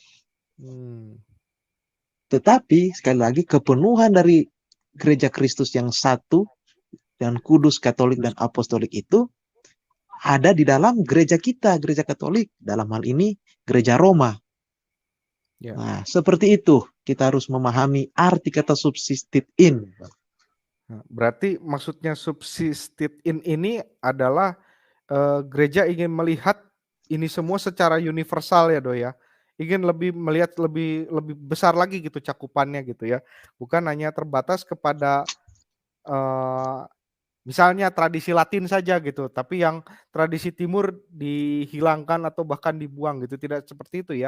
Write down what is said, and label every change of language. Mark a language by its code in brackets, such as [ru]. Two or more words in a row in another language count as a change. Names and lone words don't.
[id] Tetapi sekali lagi kepenuhan dari gereja Kristus yang satu dan kudus, Katolik dan Apostolik itu ada di dalam gereja kita, gereja Katolik, dalam hal ini gereja Roma. Ya. Nah, seperti itu kita harus memahami arti kata [la] subsistit in. [id] Nah, berarti maksudnya [la] subsistit in [id] ini adalah gereja ingin melihat ini semua secara universal ya, Do ya. Ingin melihat lebih besar lagi gitu cakupannya gitu ya. Bukan hanya terbatas kepada misalnya tradisi Latin saja gitu, tapi yang tradisi Timur dihilangkan atau bahkan dibuang gitu, tidak seperti itu ya.